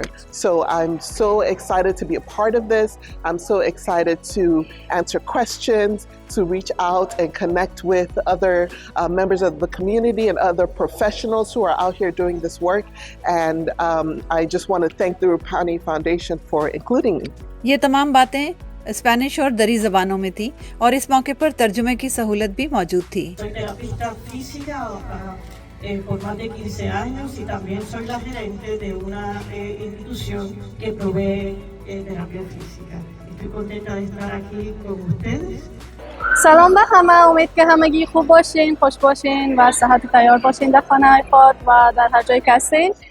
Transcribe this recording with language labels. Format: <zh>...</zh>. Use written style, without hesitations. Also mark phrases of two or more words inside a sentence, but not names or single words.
<en>So I'm so excited to be a part of this. I'm so excited to answer questions, to reach out and connect with other members of the community and other professionals who are out here doing this work. And I just want to thank the Rupani Foundation for including me.</en> <ur>یہ تمام باتیں اسپینش اور دری زبانوں میں تھی اور اس موقع پر ترجمے کی سہولت بھی موجود تھی.</ur> <es>Por más de 15 años y también soy la gerente de una institución que provee terapia física. Estoy contenta de estar aquí con ustedes.</es> <fa>سلام به همه، امید که همگی خوب باشین، خوش باشین و صحت تیار باشین در خانه خود و در هر جایی که هستین.</fa>